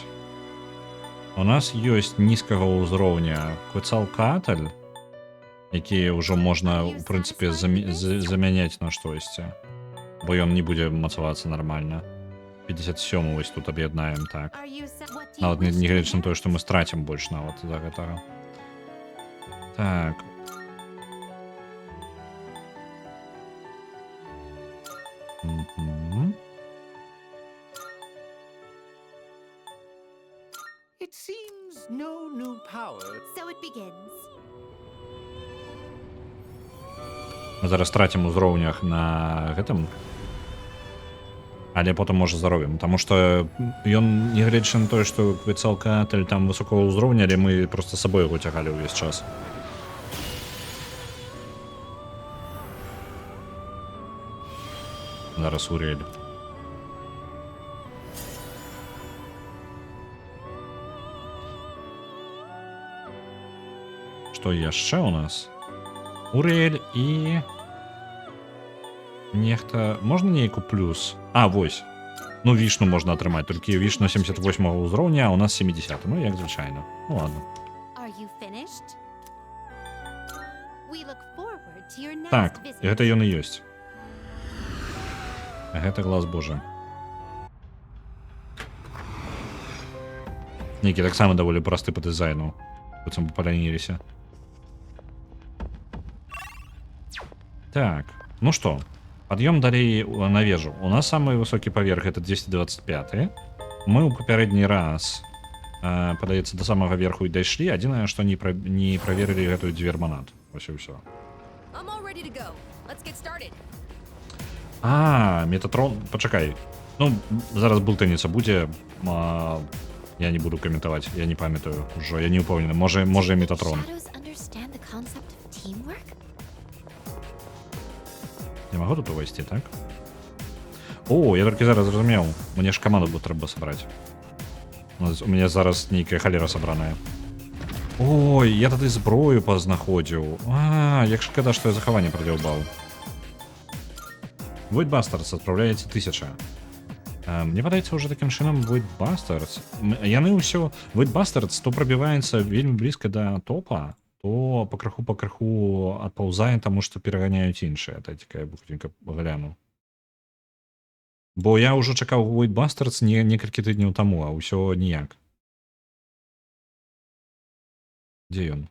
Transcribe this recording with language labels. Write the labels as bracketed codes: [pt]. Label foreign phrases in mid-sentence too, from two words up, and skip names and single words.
[be] У нас ёсць нізкага ўзроўня Квецалкатль, якія ўжо можна, у прынцыпе, замяняць на штосьці. Бо ён не будзе мацавацца нармальна. 57 вось тут аб'яднаем, так. Нават не гледзячы на тое, што мы страцім больш нават за гэтага. Так. [en] It seems no new power. So it begins. [be] Мы зараз трацім узроўнях на гэтым. Але потым можа заробім, таму што ён не гледзячы на тое, што Квецалкатль там высокого ўзроўня, але мы проста з сабой яго цягалі ўвесь час. Зараз Урель. Што яшчэ у нас? Урель і... Нехта... Можна нейку плюс? А, вось. [uk] Ну, вішну можна отримати, тільки вішну 78 узроўня, а у нас 70. Ну, як звичайно. Ну, ладно. [en] Are you finished? We look forward to your next [be] Так, [en] visit. [be] гэта ён і ёсць. Гэта [ru] глаз Божий. [be] Нейкі таксама даволі просты па дызайну. Быццам бы паляніліся. Так, ну што, пад'ём далей на вежу. У нас самы высокі паверх гэта 225. Мы ў папярэдні раз, падаецца, да самага верху і дайшлі. Адзінае, што не праверылі гэтую дзвер-манат. Вось і ўсё. [en] I'm all ready to go. Let's get started. [be] А, Метатрон, пачакай. Ну, зараз бултыніца будзе. Я не буду каментаваць, я не памятаю ўжо, я не ўпэўнены. Можа і Метатрон. [en] Shadows understand the concept of teamwork? [be] Я магу тут увайсці, так? О, я толькі зараз зразумеў. Мне ж каманду тут трэба сабраць. У мяне зараз нейкая халера сабраная. Ой, я тады зброю пазнаходзіў. А, як шкада, што я захаванне прадзяўбаў. Void Bastards адпраўляеце 1000. Мне падаецца ўжо такім чынам Void Bastards. Яны ўсё... Void Bastards то прабіваецца вельмі блізка да топа, то пакрыху адпаўзае, таму што пераганяюць іншыя. Дайце-ка я бухненька гляну. Бо я ўжо чакаў Void Bastards некалькі тыдняў таму, а ўсё ніяк. Дзе ён?